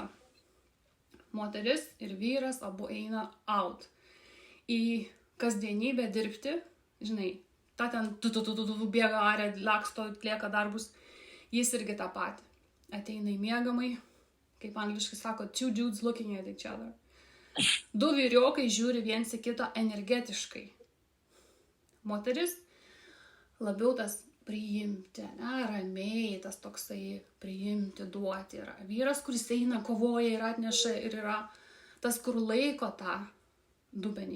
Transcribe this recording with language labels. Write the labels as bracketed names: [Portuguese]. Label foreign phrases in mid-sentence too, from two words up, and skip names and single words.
[Lithuanian] Moteris ir vyras abu eina out. Į kasdienybę dirbti, ta ten bėga arė, laksto, atlieka darbus. Jis irgi tą patį. Ateina į miegamai, kaip angliškai sako, [English] two dudes looking at each other. [Lithuanian] Du vyriokai žiūri viens į kitą energetiškai. Moteris labiau tas priimti, ramiai, tas toksai priimti, duoti yra. Vyras, kuris eina, kovoja ir atneša ir yra tas, kur laiko tą dubenį.